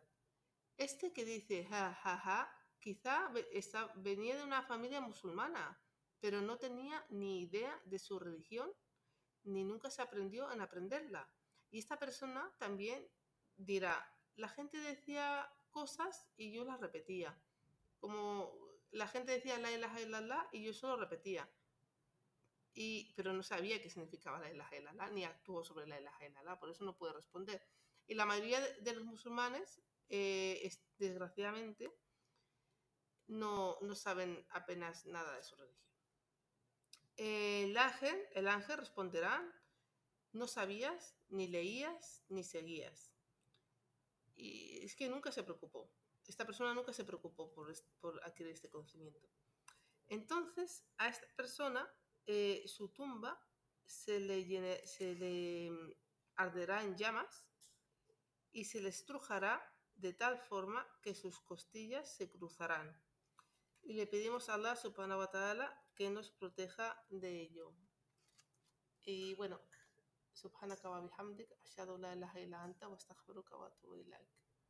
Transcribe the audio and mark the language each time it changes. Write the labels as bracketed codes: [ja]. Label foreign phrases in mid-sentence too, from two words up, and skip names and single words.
[es] Este que dice quizá venía de una familia musulmana, pero no tenía ni idea de su religión, ni nunca se aprendió en aprenderla. Y esta persona también dirá, la gente decía cosas y yo las repetía. Como la gente decía [ar] لا إله إلا الله [es] y yo solo repetía. Pero no sabía qué significaba [ar] لا إله إلا الله, [es] ni actuó sobre [ar] لا إله إلا الله, [es] por eso no puede responder. Y la mayoría de los musulmanes, desgraciadamente, no saben apenas nada de su religión. El ángel responderá, no sabías, ni leías, ni seguías. Y es que nunca se preocupó. Esta persona nunca se preocupó por adquirir este conocimiento. Entonces, a esta persona, su tumba se le arderá en llamas y se le estrujará de tal forma que sus costillas se cruzarán. Y le pedimos a Allah [ar] سبحانه وتعالى [es] que nos proteja de ello. Y bueno, [ar] سبحانك وبحمدك، أشهد أن لا إله إلا أنت وأستغفرك وأتوب إليك.